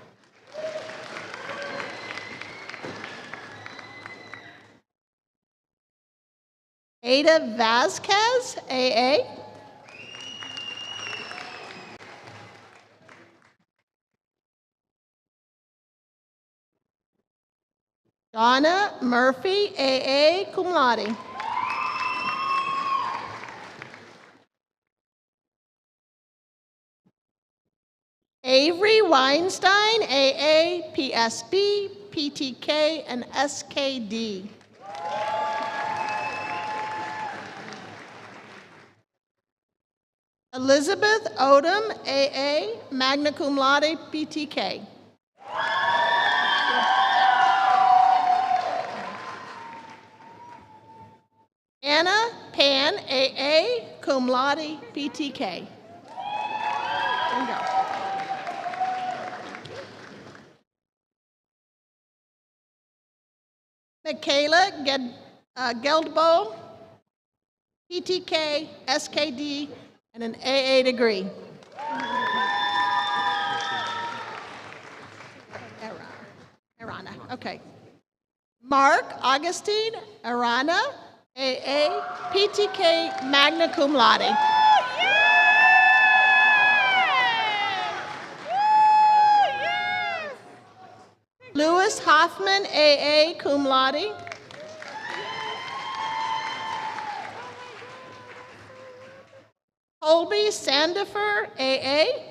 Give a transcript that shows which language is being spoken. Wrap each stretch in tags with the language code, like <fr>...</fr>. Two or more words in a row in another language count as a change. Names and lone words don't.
<en>Ada Vasquez, AA. Donna Murphy, AA,</en> <la>cum laude.</la> <en>Avery Weinstein, AA, PSB, PTK, and SKD. Elizabeth Odom, AA,</en> <la>magna cum laude, PTK.</la> <en>Anna Pan, AA,</en> <la>cum laude,</la> <en>PTK. There you go. Michaela Geldbo, PTK, SKD, and an AA degree. Arana, okay. Mark Augustine Arana, AA,</en> <la>PTK, magna cum laude.</la> <en>Louis Hoffman, AA,</en> <la>cum laude.</la> <en>Colby Sandifer, AA.</en>